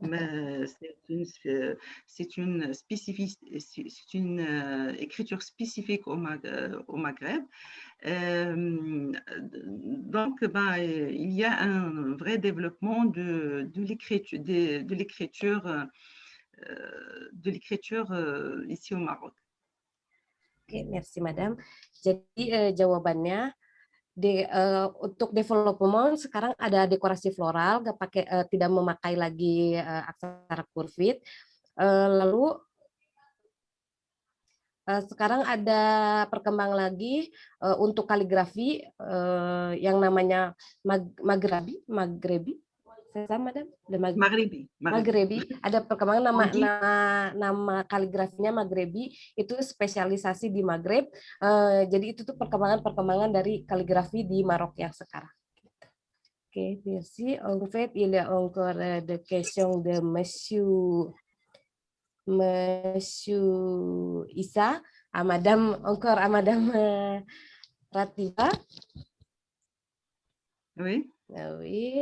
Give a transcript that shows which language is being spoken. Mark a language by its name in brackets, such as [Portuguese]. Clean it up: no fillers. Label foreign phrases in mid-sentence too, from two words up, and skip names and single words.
[French] C'est une écriture spécifique au Maghreb. Donc, il y a un vrai développement de l'écriture ici au Maroc. Oke, merci Madam. [Indonesian] Jadi jawabannya untuk development sekarang ada dekorasi floral, tidak memakai lagi aksara kurvit. Lalu sekarang ada perkembangan lagi untuk kaligrafi yang namanya Maghrebi. Sama, Madam? Maghrebi. Ada perkembangan nama kaligrafinya Maghrebi, itu spesialisasi di Maghreb. Jadi itu tuh perkembangan dari kaligrafi di Marok yang sekarang. Oke, [French] merci. En fait, il y a encore des questions de Monsieur Issa, à Madame Ratiba. Oui. Oui.